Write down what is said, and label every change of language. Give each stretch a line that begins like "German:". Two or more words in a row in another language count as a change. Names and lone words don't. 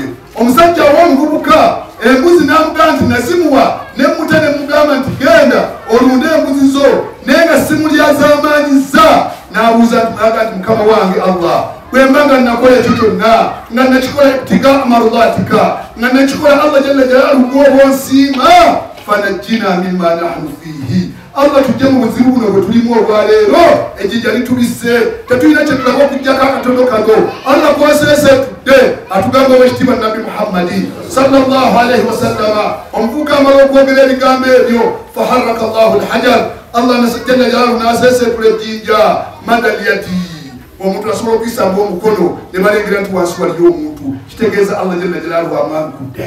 Ganda: Omusajja w'omuvubuka embuzi n'amugamba nti nazimuwa nemmuta nemugamba nti genda olunde embuzi zo naye nga simulyazaamanyiza. N'abuuza n'aga nti mukama wange Allah bwe mba nga nakola ekyo kyonna nga nakikola
Arabic: ابتغاء مرضاتك
Ganda: nga nakikola Allah
Arabic: جل جلاله
Ganda: gw'oba onsiima
Arabic: فنجنا مما نحن فيه.
Ganda: Allah tujje mu buzibu buno bwe tulimu olwaleero ejjinja litubisse tetulina kye tulaba okuggyako akatono kago. Allah gwaseeseetudde atugamba owekitiibwa Nabbi Muhammadi
Arabic: صلى الله عليه وسلم.
Ganda: Omuvubuka amala okwogera ebigambo ebyo
Arabic: فحرك الله الحجر الله جل جلاله
Ganda: n'aseeseetula ejjinja madda lyati omuntu asobola okuyisamba omukono ne balengera nti wansi waliyo omuntu kitegeeza Allah
Arabic: جل جلاله
Ganda: amankudde.